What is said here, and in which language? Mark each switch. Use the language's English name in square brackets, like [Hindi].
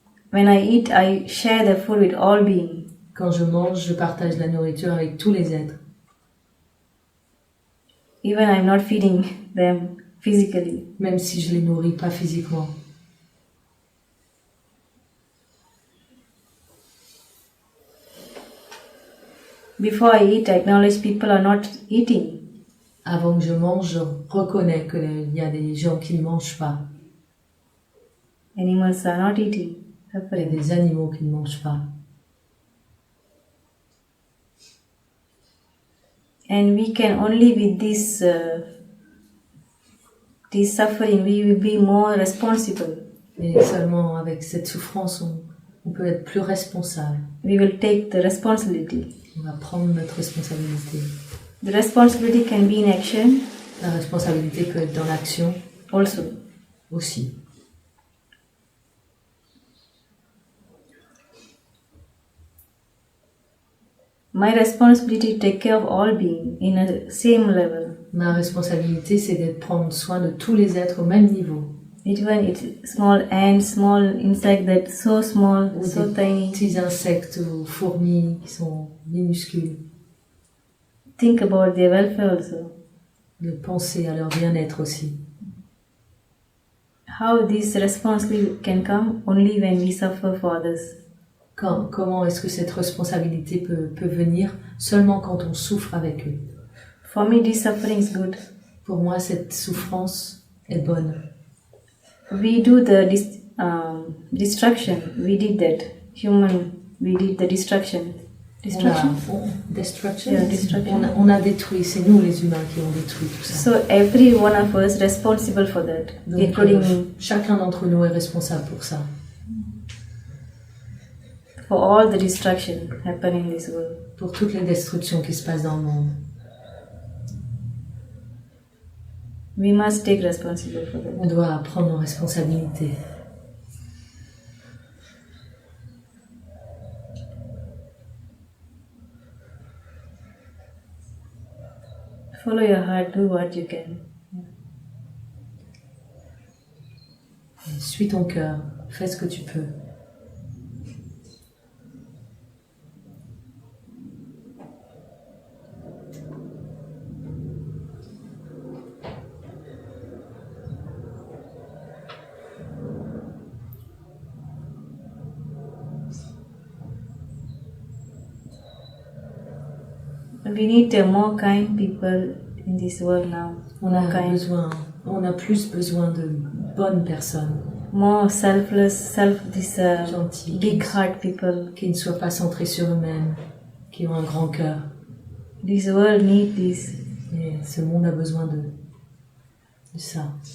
[English] When I eat, I share the food with all beings. [French] Quand je mange, je partage la nourriture avec tous les êtres. [English] Even I'm not feeding them physically. [French] Même si je les nourris pas physiquement. [English] Before I eat, I acknowledge people are not eating. [French] Avant que je mange, je reconnais qu'il y a des gens qui ne mangent pas. [English] Animals are not eating. [French] Il y a des animaux qui ne mangent pas. [English] And we can only with this suffering, we will be more responsible. [French] Et seulement avec cette souffrance, on peut être plus responsable. [English] We will take the responsibility. [French] On va prendre notre responsabilité. [English] The responsibility can be in action. [French] La responsabilité peut être dans l'action [English] Also. [French] aussi. [English] My responsibility to take care of all beings in a same level. [French] Ma responsabilité, c'est d'être prendre soin de tous les êtres au même niveau. [English] Even it's small ants, small insect that's so small, [French] Ou [English] so [French] des [English] tiny. [French] petits insectes ou fourmis qui sont minuscules. [English] Think about their welfare also. [French] De penser à leur bien-être aussi. [English] How this responsibility can come only when we suffer for others. [French] Comment est-ce que cette responsabilité peut venir seulement quand on souffre avec eux? [English] For me, this suffering is good. [French] Pour moi, cette souffrance est bonne. [English] We do the destruction. We did that. Human, we did the destruction. Destruction? [French] Destruction? [English] Yeah, destruction. [French] On a détruit, c'est nous les humains qui ont détruit tout ça. [English] So every one of us responsible for that, [French] Donc, [English] including me. [French] Chacun d'entre nous est responsable pour ça. [English] For all the destruction happening in this world. [French] Pour toutes les destructions qui se passent dans le monde. [English] We must take responsibility for that. [French] On doit prendre nos responsabilités. [English] Follow your heart, do what you can. [French] Suis ton cœur, fais ce que tu peux. [English] We need more kind people in this world now. [French] On a plus besoin de bonnes personnes. [English] More selfless, [French] Gentils, [English] big heart people. [French] Qui ne soient pas centrés sur eux-mêmes, qui ont un grand cœur. [English] This world needs this. [French] Et ce monde a besoin de ça.